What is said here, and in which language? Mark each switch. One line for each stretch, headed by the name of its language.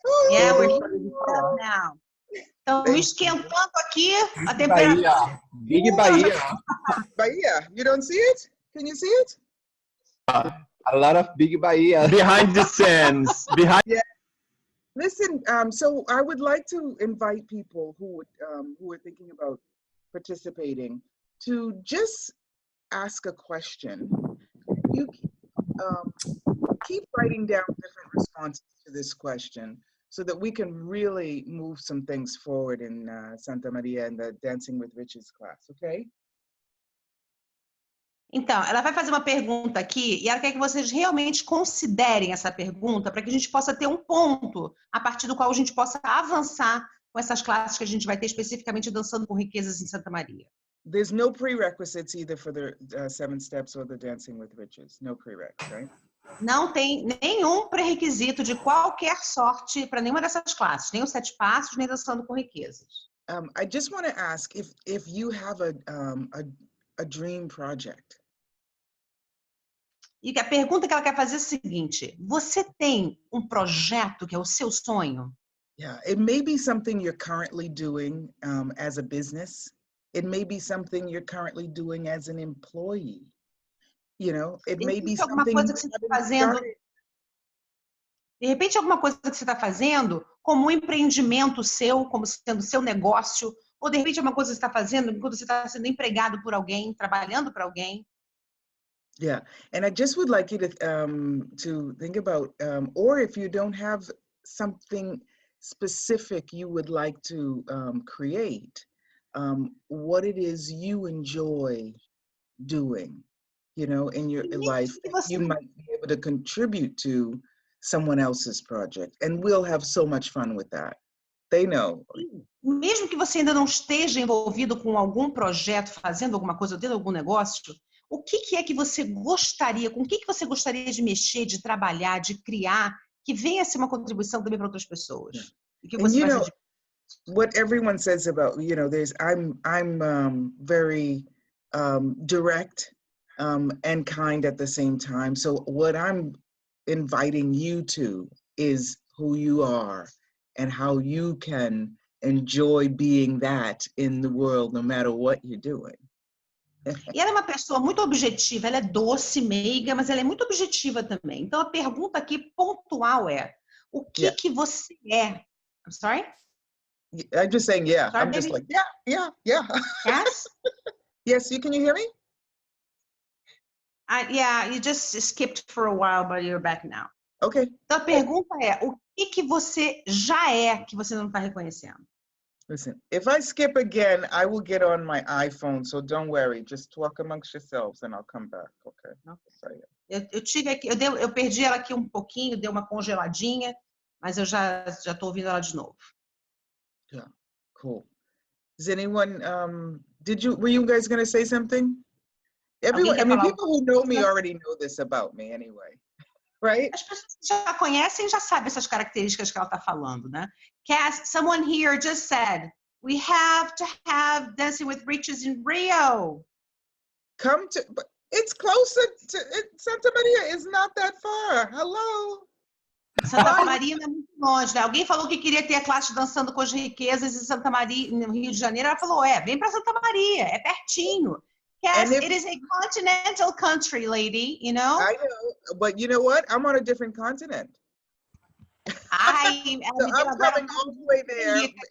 English: Yeah, we're now.
Portuguese: Então, esquentando aqui a temperatura.
English: Bahia. Big Bahia. Bahia, you don't see it? Can you see it? A lot of big Bahia. behind the scenes. Yeah. Listen, so I would like to invite people who are thinking about participating to just ask a question. You keep writing down different responses to this question so that we can really move some things forward in Santa Maria and the Dancing with Riches class, okay?
Portuguese: Então, ela vai fazer uma pergunta aqui e ela quer que vocês realmente considerem essa pergunta para que a gente possa ter um ponto a partir do qual a gente possa avançar com essas classes que a gente vai ter especificamente Dançando com Riquezas em Santa Maria.
English: There's no prerequisites either for the 7 steps or the Dancing with Riches. No prereqs, right?
Portuguese: Não tem nenhum pré-requisito de qualquer sorte para nenhuma dessas classes, nem os 7 passos, nem Dançando com Riquezas.
English: I just want to ask if you have a dream project.
Portuguese: E a pergunta que ela quer fazer é a seguinte: você tem um projeto que é o seu sonho?
English: Yeah, it may be something you're currently doing as a business. It may be something you're currently doing as an employee. It may be something
Portuguese: que você está fazendo. De repente, alguma coisa que você está fazendo como um empreendimento seu, como sendo seu negócio, ou de repente alguma coisa que você está fazendo enquanto você está sendo empregado por alguém, trabalhando para alguém.
English: Yeah, and I just would like you to think about, or if you don't have something specific you would like to create, what it is you enjoy doing, in your life, you might be able to contribute to someone else's project, and we'll have so much fun with that. They know.
Portuguese: Mesmo que você ainda não esteja envolvido com algum projeto, fazendo alguma coisa, tendo algum negócio, o que é que você gostaria, com o que você gostaria de mexer, de trabalhar, de criar, que venha a ser uma contribuição também para outras pessoas? E que
English: And
Portuguese: você
English: you
Portuguese: vai
English: know,
Portuguese: se
English: what everyone says about, you know, I'm very direct and kind at the same time. So what I'm inviting you to is who you are and how you can enjoy being that in the world, no matter what you're doing.
Portuguese: E ela é uma pessoa muito objetiva, ela é doce, meiga, mas ela é muito objetiva também. Então, a pergunta aqui pontual é, o que que você é?
English: I'm sorry? I'm just saying, yeah. Sorry, I'm just baby? like, yeah. Yes? Yes, can you hear me? Yeah, you just skipped for a while, but you're back now. Okay.
Portuguese: Então, a pergunta é, o que você já é que você não está reconhecendo?
English: Listen, if I skip again, I will get on my iPhone, so don't worry. Just talk amongst yourselves and I'll come back, okay? Sorry.
Portuguese: Eu tive aqui, eu perdi ela aqui um pouquinho, deu uma congeladinha, mas eu já estou ouvindo ela de novo.
English: Yeah, cool. Does anyone, were you guys going to say something? Everyone, I mean, people who know me already know this about me anyway, right?
Portuguese: As pessoas que já conhecem já sabem essas características que ela está falando, né?
English: Cass, someone here just said, we have to have Dancing with Riches in Rio. But it's closer to, Santa Maria is not that far. Hello.
Portuguese: Santa Maria não é muito longe, né? Alguém falou que queria ter a classe Dançando com as Riquezas em Santa Maria, no Rio de Janeiro. Ela falou, vem para Santa Maria, é pertinho.
English: Yes, it is a continental country, lady, you know? I know, but you know what? I'm on a different continent. So I'm coming all the way there.